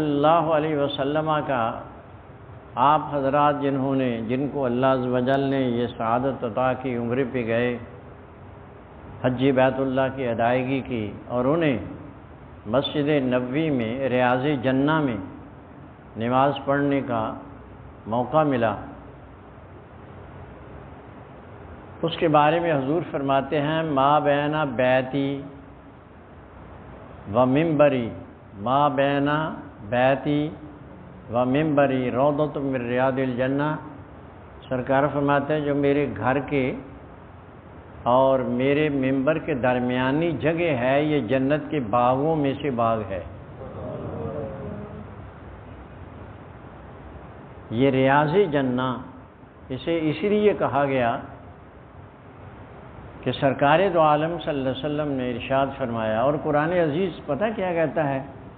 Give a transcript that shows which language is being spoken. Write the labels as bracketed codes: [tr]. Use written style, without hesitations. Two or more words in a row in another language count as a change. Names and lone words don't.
[ar] اللہ علیہ وسلم [ur] کا آپ حضرات جن کو اللہ [ar] عز و جل [ur] نے یہ سعادت عطا کی، عمرے پہ گئے، حج بیت اللہ کی ادائیگی کی، اور انہیں مسجد نبوی میں ریاض جنہ میں نماز پڑھنے کا موقع ملا، اس کے بارے میں حضور فرماتے ہیں [ar] ما بین بیتی و منبری، ما بین بیتی و منبری روضۃ من ریاض الجنہ۔ [ur] سرکار فرماتے ہیں جو میرے گھر کے اور میرے منبر کے درمیانی جگہ ہے یہ جنت کے باغوں میں سے باغ ہے۔ یہ ریاض جنہ اسے اسی لیے کہا گیا کہ سرکار دو عالم [ar] صلی اللہ علیہ وسلم [ur] نے ارشاد فرمایا، اور قرآن عزیز پتہ کیا کہتا ہے،